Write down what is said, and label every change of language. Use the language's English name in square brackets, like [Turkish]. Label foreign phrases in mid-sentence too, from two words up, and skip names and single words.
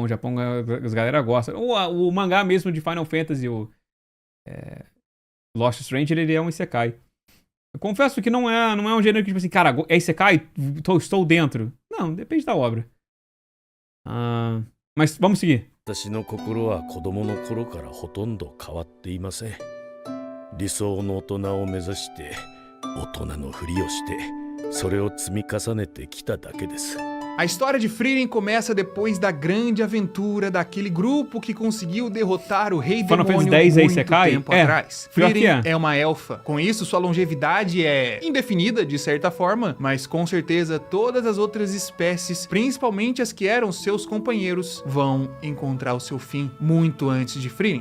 [Portuguese] No Japão as galera gostam. O mangá mesmo de Final Fantasy, o Lost Stranger, ele é um Isekai. Eu confesso que não é um gênero que, tipo assim, cara, é Isekai? Estou dentro. Não, depende da obra. Mas vamos seguir. [Japanese] 私の心は子供の頃からほとんど変わっていません。理想の大人を目指して大人のふりをしてそれを積み重ねてきただけです。 [Portuguese] A história de Frieren começa depois da grande aventura daquele grupo que conseguiu derrotar o Rei Final Demônio Fantasy X é muito Isekai? tempo É, atrás. pior que Frieren é. é uma elfa. Com isso, sua longevidade é indefinida, de certa forma, mas com certeza todas as outras espécies, principalmente as que eram seus companheiros, vão encontrar o seu fim muito antes de Frieren.